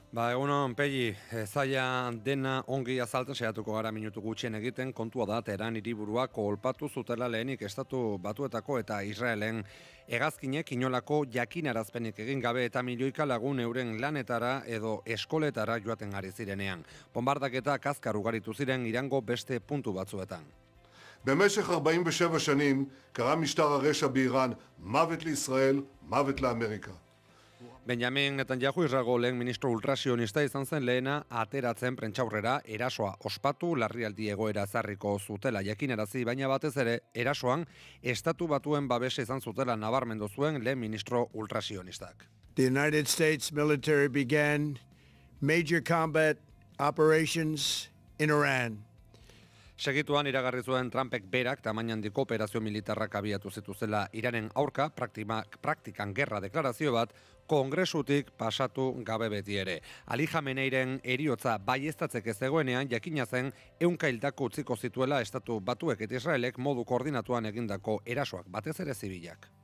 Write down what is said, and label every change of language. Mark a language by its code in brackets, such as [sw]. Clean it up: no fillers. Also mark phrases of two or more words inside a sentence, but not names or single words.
[eu] Egunon, Pegi, zaila dena ongi azaltzen saiatuko gara minutu gutxien egiten, kontua da Teheran hiriburua kolpatu zutela lehenik Estatu Batuetako eta Israelen hegazkinek inolako jakinarazpenik egin gabe eta milioika lagun euren lanetara edo eskoletara joaten ari zirenean. Bombardaketak azkar ugaritu ziren Irango beste puntu batzuetan. [he] במשך 47 שנים קרא משטר הרשע באיראן מוות לישראל, מוות לאמריקה. [eu] Benjamin Netanyahu Israelgo lehen ministro ultrasionista izan zen lehena ateratzen prentsaurrera erasoa ospatu larrialdi egoera zarriko zutela jakinarazi, baina batez ere erasoan Estatu Batuen babesa izan zutela nabarmendu zuen lehen ministro ultrasionistak. [en] The United States military began major combat operations in Iran. [eu] Segituan iragarri zuen Trumpek berak tamaina handiko operazio militarrak abiatu zituzela Iranen aurka, praktikan gerra deklarazio bat Kongresutik pasatu gabe beti ere. Ali Khameneiren heriotza baieztatzeke zegoenean jakina zen 100 hildako utziko zituela Estatu Batuek eta Israelek modu koordinatuan egindako erasoak, batez ere zibilak.